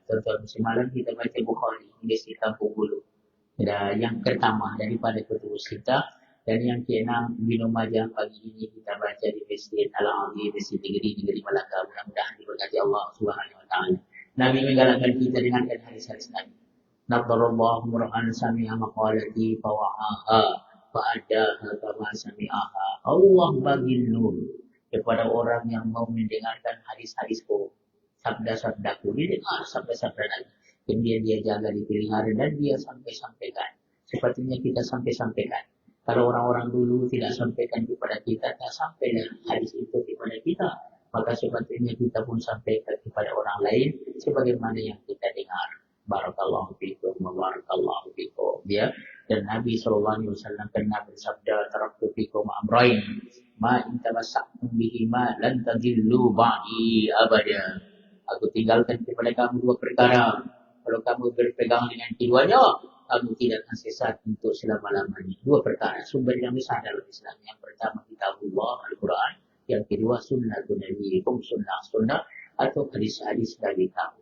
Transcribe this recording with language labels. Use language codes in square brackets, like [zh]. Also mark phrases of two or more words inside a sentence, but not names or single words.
[ms] Tuan-tuan semalam kita baca Bukhari, ini kita dulu. Dan yang pertama daripada [ar] كتب الستة, [ms] dan yang ke-6 Ibnu Majah pagi ini kita baca di Masjid Al-Azim, Masjid Negeri Melaka. Mudah-mudahan diberkati Allah [ar] سبحانه وتعالى. [ms] Nabi menggalakkan kita dengan hadis-hadis Nabi. [ar] نضر الله امرأ سمع مقالتي فوعاها فأداها كما سمعها. [ms] Allah bagi nur kepada orang yang mau mendengarkan hadis-hadisku, sabda-sabdaku. Dia dengar sabda-sabda Nabi, kemudian dia jaga, dipelihara dan dia sampaikan. Sepatutnya kita sampaikan. Kalau orang-orang dulu tidak sampaikan kepada kita, tak sampailah hadis itu kepada kita. Maka sepatutnya kita pun sampaikan kepada orang lain sebagaimana yang kita dengar. [ar] بارك الله فيكم وبارك الله فيكم. [ms] Ya. Dan Nabi SAW pernah bersabda, [ar] تركت فيكم أمرين, ما إن تمسكتم بهما لن تضلوا بعدي أبدا. [ms] Aku tinggalkan kepada kamu dua perkara. Kalau kamu berpegang dengan keduanya, kamu tidak akan sesat untuk selama-lamanya. Dua perkara, sumber yang besar dalam Islam. Yang pertama kitabullah, Al-Quran. Yang kedua [ar] سنة النبي, [ms] sunnah atau hadis-hadis dari kamu.